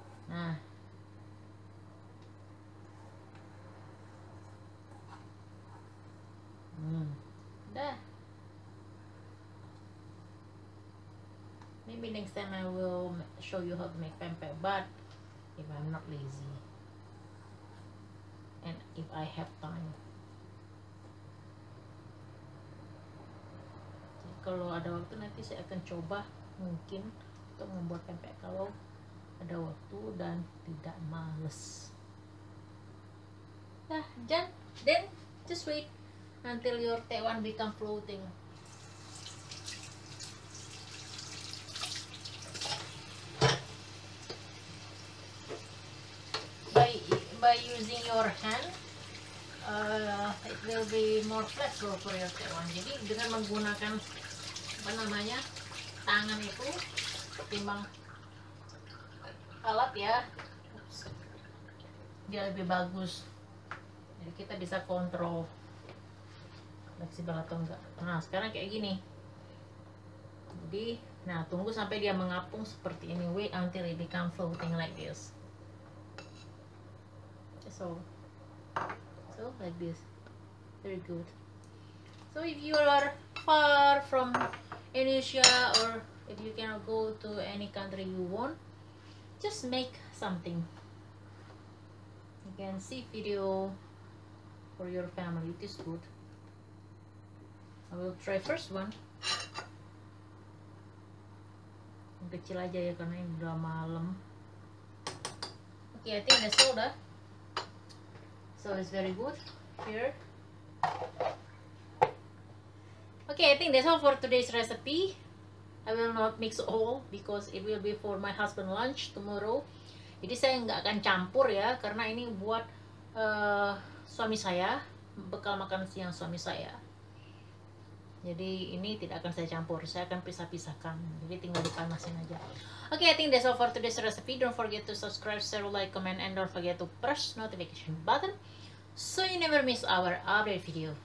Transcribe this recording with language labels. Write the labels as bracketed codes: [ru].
[id] Nah, udah. [en] Maybe next time I will show you how to make pempek, but if I'm not lazy and if I have time. [id] Jadi, kalau ada waktu nanti saya akan coba mungkin untuk membuat pempek kalau ada waktu dan tidak males. [en] Nah, then just wait until your Taiwan become floating. By using your hand, it will be more flexible for your Taiwan. [id] Jadi dengan menggunakan tangan itu ketimbang alat ya, dia lebih bagus. Jadi kita bisa kontrol fleksibel atau enggak. Nah sekarang kayak gini. Jadi, nah tunggu sampai dia mengapung seperti ini. [en] Wait until it become floating like this. So like this, very good. So if you are far from Indonesia, or if you cannot go to any country you want, just make something. You can see video for your family. It is good. I will try first one. [id] Yang kecil aja ya karena ini udah malam. [en] Okay, I think that's all dah. So it's very good here. Okay, I think that's all for today's recipe. I will not mix all because it will be for my husband lunch tomorrow. [id] Jadi saya nggak akan campur ya, karena ini buat suami saya, bekal makan siang suami saya. Jadi ini tidak akan saya campur, saya akan pisah-pisahkan. Jadi tinggal dipanasin aja. [en] Okay, I think that's all for today's recipe. Don't forget to subscribe, share, like, comment, and don't forget to press notification button so you never miss our update video.